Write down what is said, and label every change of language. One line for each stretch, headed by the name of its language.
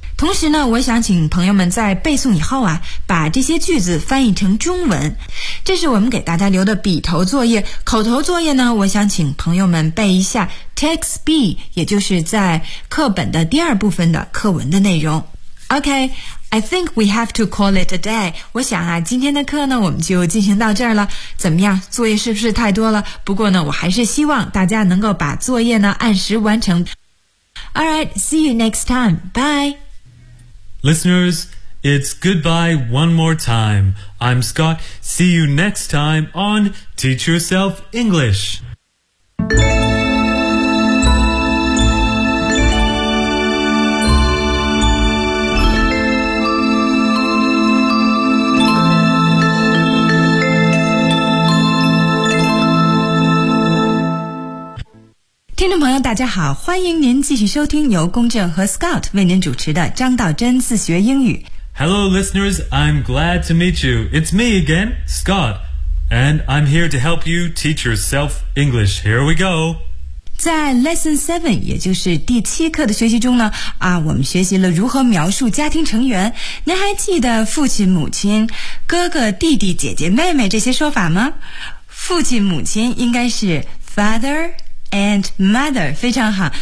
Chinese: 同时呢，我想请朋友们在背诵以后啊，把这些句子翻译成中文。这是我们给大家留的笔头作业。口头作业呢，我想请朋友们背一下 text B， 也就是在课本的第二部分的课文的内容。
English: OK, I think we have to call it a day.
Chinese: 我想啊，今天的课呢，我们就进行到这儿了。怎么样，作业是不是太多了？不过呢，我还是希望大家能够把作业呢按时完成。
English: Alright, see you next time. Bye! Listeners, it's goodbye one more time. I'm Scott. See you next time on Teach Yourself English.
Chinese: 大家好，欢迎您继续收听由公正和 Scott 为您主持的张道真自学英语。
English: Hello, listeners. I'm glad to meet you. It's me again, Scott, and I'm here to help you teach yourself English. Here we go.
Chinese: 在 Lesson 7，也就是第七课的学习中呢，我们学习了如何描述家庭成员。您还记得父亲、母亲、哥哥、弟弟、姐姐、妹妹这些说法吗？父亲、母亲应该是 father。
English: And mother,
Chinese: 非常好。